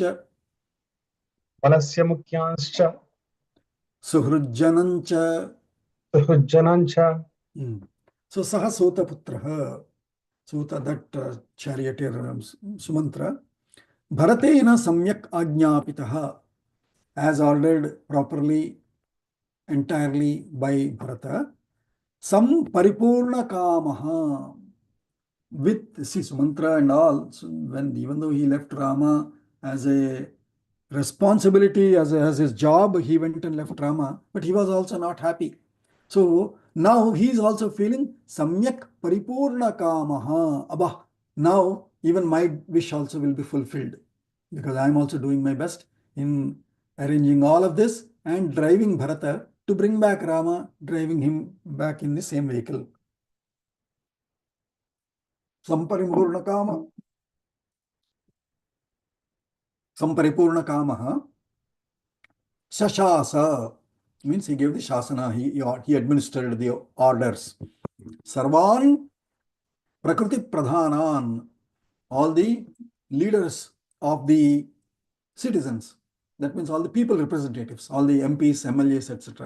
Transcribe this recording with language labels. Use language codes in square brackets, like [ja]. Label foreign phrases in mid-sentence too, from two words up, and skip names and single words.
[sa] बलस्य मुख्यांश्च सुहृज्जनञ्च सुहृज्जनाञ्च So सह सूतपुत्रः सूत, [en] that charioteer [sa] Sumantra, भरतेन सम्यक् आज्ञापितः, [en] as ordered properly, entirely by Bharata, [sa] सम् परिपूर्ण कामः, [en] with see Sumantra and all, so when even though he left Rama as a responsibility, as his job, he went and left Rama, but he was also not happy. So now he is also feeling [sa] सम्यक् परिपूर्ण कामः. [en] Abba, now even my wish also will be fulfilled because I am also doing my best in arranging all of this and driving Bharata to bring back Rama, driving him back in the same vehicle. [sa] सम्परिपूर्ण काम. सम्परिपूर्ण कामः. [en] Shashasa means he gave the Shasana, he administered the orders. [sa] सर्वान् प्रकृति प्रधानान्, [en] all the leaders of the citizens, that means all the people representatives, all the MPs, MLAs, etc.